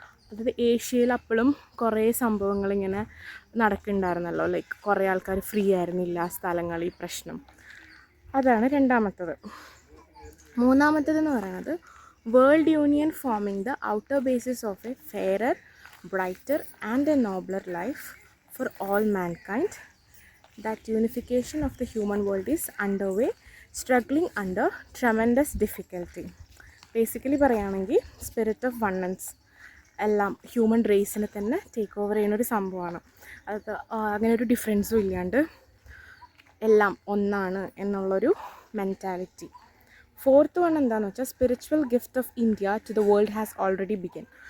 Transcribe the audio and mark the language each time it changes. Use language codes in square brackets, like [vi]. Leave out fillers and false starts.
[ml] അതായത് ഏഷ്യയിൽ അപ്പോഴും കുറേ സംഭവങ്ങളിങ്ങനെ നടക്കുന്നുണ്ടായിരുന്നല്ലോ, ലൈക്ക് കുറേ ആൾക്കാർ ഫ്രീ ആയിരുന്നില്ല സ്ഥലങ്ങളിൽ, പ്രശ്നം. അതാണ് രണ്ടാമത്തത്. മൂന്നാമത്തേതെന്ന് പറയുന്നത് [en] World union forming the outer basis of a fairer, brighter and a nobler life for all mankind. That unification of the human world is underway, struggling under tremendous difficulty. [ml] Basically പറയുകയാണെങ്കിൽ spirit of വണ്ണൻസ് എല്ലാം human റേസിനെ തന്നെ take over ചെയ്യുന്നൊരു സംഭവമാണ്. അത് അങ്ങനെ ഒരു ഡിഫറൻസും ഇല്ലാണ്ട് എല്ലാം ഒന്നാണ് എന്നുള്ളൊരു മെൻറ്റാലിറ്റി. [en] fourth one [ml] എന്താണെന്ന് വെച്ചാൽ [en] Spiritual gift of India to the world has already begun.